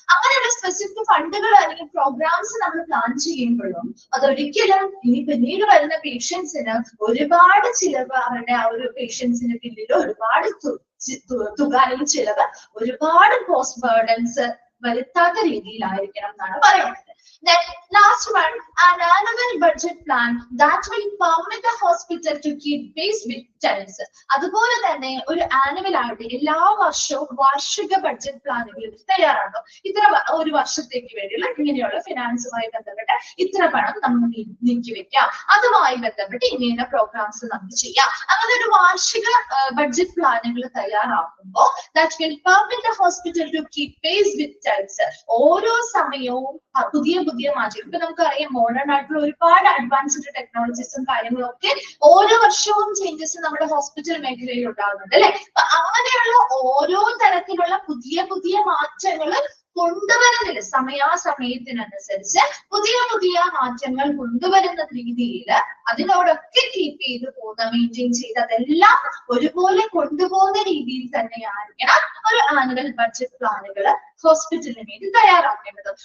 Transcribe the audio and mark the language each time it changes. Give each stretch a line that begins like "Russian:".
Malayalam: അങ്ങനെയുള്ള സ്പെസിഫിക് ഫണ്ടുകൾ അല്ലെങ്കിൽ പ്രോഗ്രാംസ് നമ്മൾ പ്ലാൻ ചെയ്യുമ്പോഴും അതൊരിക്കലും ഇനി പിന്നീട് വരുന്ന പേഷ്യൻസിന് ഒരുപാട് ചിലവ്, അവരുടെ ആ ഒരു പേഷ്യൻസിന്റെ പിന്നിൽ ഒരുപാട് തുക അല്ലെങ്കിൽ ചിലവ്, ഒരുപാട് കോസ്റ്റ് ബേർഡൻസ് വരുത്താത്ത രീതിയിലായിരിക്കണം എന്നാണ് പറയുന്നത്.
English: Then last one, an annual budget plan that will permit the hospital to keep pace with trends.
Malayalam: അതുപോലെ തന്നെ ഒരു ആനുവൽ ആയിട്ട് എല്ലാ വർഷവും വാർഷിക ബഡ്ജറ്റ് പ്ലാനുകൾ തയ്യാറാക്കും. ഇത്ര ഒരു വർഷത്തേക്ക് വേണ്ടിയുള്ള ഇങ്ങനെയുള്ള ഫിനാൻസുമായി ബന്ധപ്പെട്ട് ഇത്ര പണം നമുക്ക് നീക്കി വെക്കാം, അതുമായി ബന്ധപ്പെട്ട് ഇങ്ങനെ പ്രോഗ്രാംസ് നമുക്ക് ചെയ്യാം. അങ്ങനെ ഒരു വാർഷിക ബഡ്ജറ്റ് പ്ലാനുകൾ തയ്യാറാക്കുമ്പോൾ
English: that will permit the hospital to keep pace with trends.
Malayalam: ഓരോ സമയവും പുതിയ പുതിയ മാറ്റം, ഇപ്പൊ നമുക്കറിയാം മോഡേൺ ആയിട്ടുള്ള ഒരുപാട് അഡ്വാൻസ്ഡ് ടെക്നോളജീസും കാര്യങ്ങളും ഒക്കെ ഓരോ വർഷവും ചേഞ്ചസ് നമ്മുടെ ഹോസ്പിറ്റൽ മേഖലയിൽ ഉണ്ടാകുന്നുണ്ട് അല്ലെ. അപ്പൊ അങ്ങനെയുള്ള ഓരോ തരത്തിലുള്ള പുതിയ പുതിയ മാറ്റങ്ങൾ കൊണ്ടുവരുന്നതിൽ സമയാസമയത്തിനനുസരിച്ച് പുതിയ പുതിയ മാറ്റങ്ങൾ കൊണ്ടുവരുന്ന രീതിയിൽ അതിനോടൊക്കെ കീപ്പ് ചെയ്ത് പോകുന്ന, മെയിൻറ്റെയിൻ ചെയ്ത് അതെല്ലാം ഒരുപോലെ കൊണ്ടുപോകുന്ന രീതിയിൽ തന്നെയായിരിക്കണം ഒരു ആനുവൽ ബഡ്ജറ്റ് പ്ലാനുകൾ ഹോസ്പിറ്റലിന് വേണ്ടി തയ്യാറാക്കേണ്ടത്.